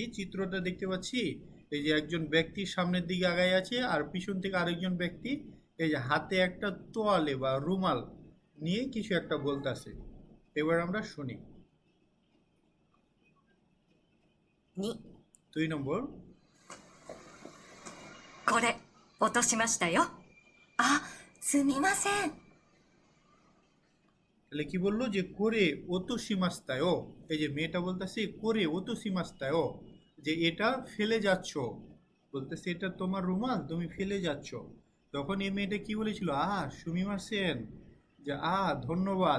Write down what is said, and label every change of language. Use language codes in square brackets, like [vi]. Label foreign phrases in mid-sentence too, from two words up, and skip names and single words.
[bn] চিত্রটা দেখতে পাচ্ছি এই যে একজন ব্যক্তি সামনের দিকে আগায় আছে আর পিছন থেকে আরেকজন ব্যক্তি এই যে হাতে একটা তোয়ালে বা রুমাল নিয়ে কিছু একটা বলতেছে। এবার আমরা শুনি। 2、 2 নম্বর, [ja] これ、落としましたよ。あ、すみません。 [bn] তাহলে কি বললো যে [ja] これ 落としましたよ, [bn] এই যে মেয়েটা বলতেছে [ja] これ 落としましたよ, [bn] যে এটা ফেলে যাচ্ছ, বলতেছে এটা তোমার রুমাল, তুমি ফেলে যাচ্ছ। তখন এই মেয়েটা কি বলেছিল, [ja] すみません, [bn] যে ধন্যবাদ।